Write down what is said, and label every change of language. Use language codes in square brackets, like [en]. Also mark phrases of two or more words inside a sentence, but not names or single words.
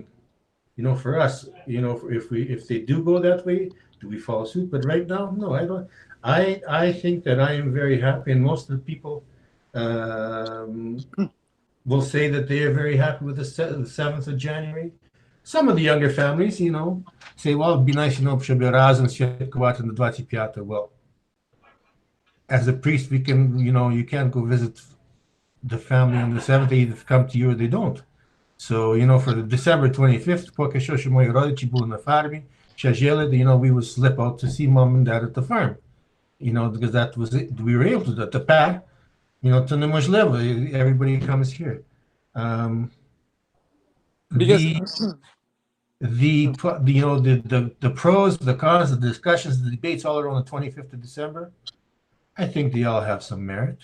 [en] You know, for us, you know, if they do go that way, do we follow suit? But right now, no, I don't. I think that I am very happy, and most of the people will say that they are very happy with the 7th of January. Some of the younger families, you know, say, well, it'd be nice, you know, [uk] щоб разом святкувати на 25. [en] Well, as a priest, we can, you know, you can't go visit the family on the 7th. They either come to you or they don't. So, you know, for the December 25th, [uk] поки що мої родичі були на фармі, ще жили, [en] you know, we would slip out to see mom and dad at the farm. You know, because that was it. We were able to do that. Тепер, you know, to неможливо. Everybody comes here. Because the you know, the pros, the cons, the discussions, the debates all around the 25th of December, I think they all have some merit.